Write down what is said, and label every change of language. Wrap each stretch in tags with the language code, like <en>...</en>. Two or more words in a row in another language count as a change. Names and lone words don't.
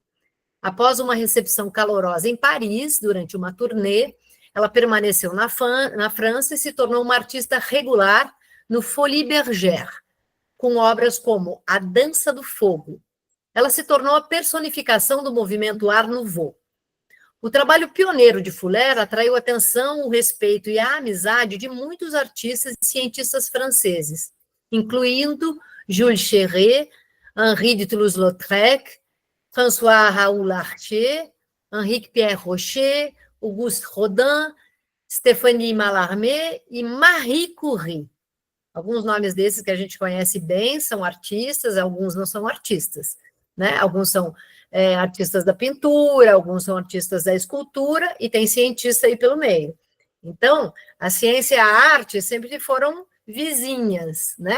<pt>Após uma recepção calorosa em Paris, durante uma turnê, ela permaneceu na França e se tornou uma artista regular no Folies Bergère, com obras como A Dança do Fogo. Ela se tornou a personificação do movimento Art Nouveau. O trabalho pioneiro de Fuller atraiu a atenção, o respeito e a amizade de muitos artistas e cientistas franceses, incluindo Jules Chéret, Henri de Toulouse-Lautrec, François-Raoul Larcher, Henrique Pierre Rocher, Auguste Rodin, Stéphanie Mallarmé e Marie Curie. Alguns nomes desses que a gente conhece bem são artistas, alguns não são artistas, né? Alguns são artistas da pintura, alguns são artistas da escultura, e tem cientista aí pelo meio. Então, a ciência e a arte sempre foram vizinhas, né?</pt>